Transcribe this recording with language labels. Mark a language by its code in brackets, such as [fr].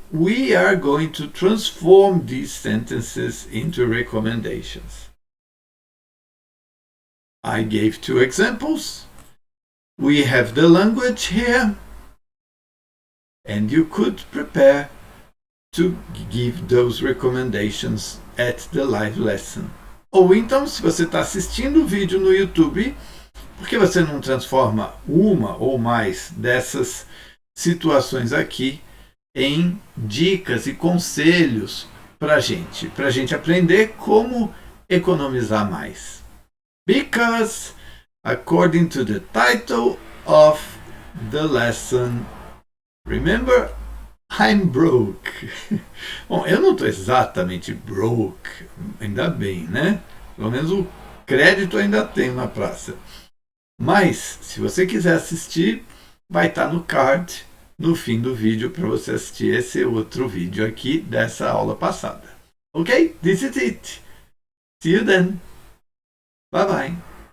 [en] We are going to transform these sentences into recommendations. I gave two examples. We have the language here, and you could prepare to give those recommendations at the live lesson. [pt] Ou então, se você está assistindo o vídeo no YouTube, por que você não transforma uma ou mais dessas situações aqui em dicas e conselhos para a gente aprender como economizar mais? [en] Because, according to the title of the lesson, remember, I'm broke. [pt] Bom, eu não estou exatamente broke, ainda bem, né? Pelo menos o crédito ainda tenho na praça. Mas, se você quiser assistir, vai estar no card no fim do vídeo para você assistir esse outro vídeo aqui dessa aula passada. Ok? [en] This is it. See you then. Bye bye.